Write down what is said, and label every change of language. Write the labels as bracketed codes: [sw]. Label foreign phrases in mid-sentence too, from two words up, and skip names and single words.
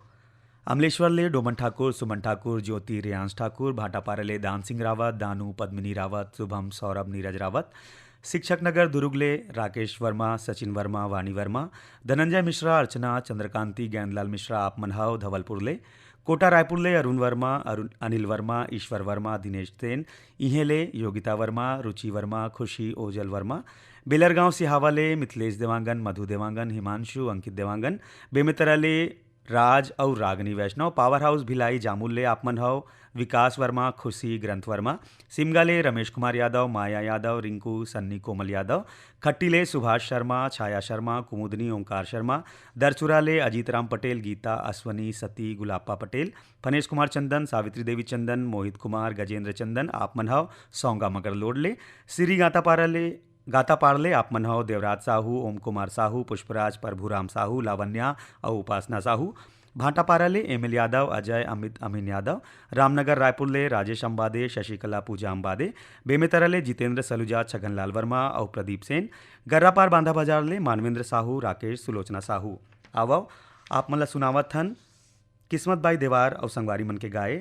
[hne] अमलेश्वर ले डोमन ठाकुर, सुमन ठाकुर, ज्योति, रियांश ठाकुर, भाटापारा ले दान सिंह रावत, दानू, पद्मिनी रावत, शुभम, सौरभ, नीरज रावत, शिक्षक नगर दुरुगले राकेश वर्मा, सचिन वर्मा, वाणी वर्मा, धनंजय मिश्रा, अर्चना, चंद्रकांति, ज्ञानलाल मिश्रा, आप मनहाव धवलपुरले, कोटा रायपुरले अरुण वर्मा, अनिल वर्मा, ईश्वर वर्मा, दिनेश सेन, इहेले योगिता वर्मा, रुचि वर्मा, खुशी ओजल वर्मा, बेलरगांव सिहावाले मिथिलेश देवांगन, मधु देवांगन, हिमांशु, अंकित देवांगन, बेमितराले राज और रागनी वैष्णव, पावर हाउस भिलाई जामुल्ले आपमन हव, विकास वर्मा, खुशी ग्रंथ वर्मा, सिमगाले रमेश कुमार यादव, माया यादव, रिंकू, सन्नी कोमल यादव, खट्टीले सुभाष शर्मा, छाया शर्मा, कुमुदनी ओंकार शर्मा, दरचुराले अजीत राम पटेल, गीता अश्वनी, सती गुलाप्पा पटेल, फनेश कुमार चंदन, सावित्री देवी चंदन, मोहित कुमार, गजेंद्र चंदन, आपमन हव, सौंगा मगर लोडले, श्री गाता पारले आपमन हव, देवराज साहू, ओम कुमार साहू, पुष्पराज, प्रभुराम साहू, लावण्या और उपासना साहू, भाटापाराले एमएल यादव, अजय, अमित, अमीन यादव, रामनगर रायपुरले राजेश अंबादे, शशिकला पूजा अंबादे, बेमेतरले जितेंद्र सलूजा, छगनलाल वर्मा और प्रदीप सेन, गर्रापार बांधा बाजारले मानवेंद्र साहू, राकेश, सुलोचना साहू। आवो आप मला सुनावत हन किस्मत बाई देवार और संगवारी मन के गाए।